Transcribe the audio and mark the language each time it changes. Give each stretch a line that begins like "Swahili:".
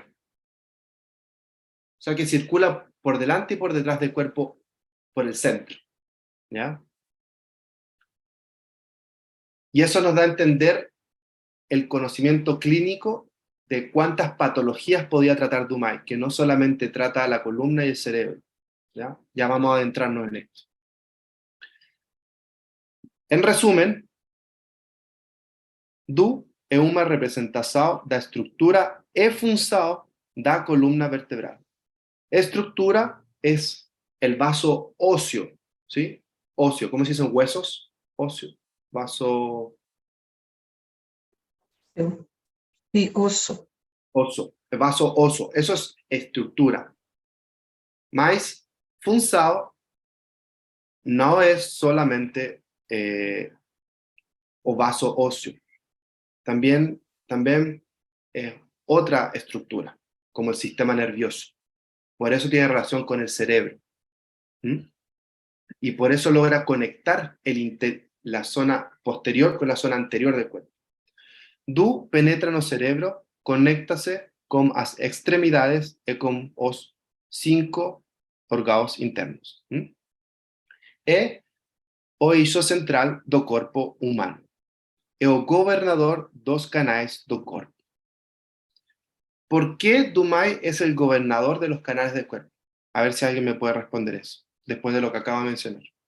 Spanish: O sea que circula por delante y por detrás del cuerpo, por el centro. ¿Ya? Y eso nos da a entender el conocimiento clínico de cuántas patologías podía tratar Dumai, que no solamente trata la columna y el cerebro. ¿Ya? Ya vamos a adentrarnos en esto. En resumen,
Portuguese: Du é uma representação da estrutura e função da columna vertebral.
Spanish: Estructura es el vaso óseo, ¿sí? Óseo, ¿cómo se dicen huesos? Óseo, vaso Sí, oso. oso, el vaso oso, eso es estructura.
Portuguese: Mas função
Spanish: no es solamente o vaso óseo, también es otra estructura, como el sistema nervioso. Por eso tiene relación con el cerebro. ¿Mm? Y por eso logra conectar la zona posterior con la zona anterior del cuerpo.
Portuguese: Du penetra no cerebro, conéctase con as extremidades e con os 5 órgãos internos. É o eixo central do corpo humano. É o gobernador dos canais do corpo.
Spanish: ¿Por qué Dumai es el gobernador de los canales del cuerpo? A ver si alguien me puede responder eso, después de lo que acabo de mencionar.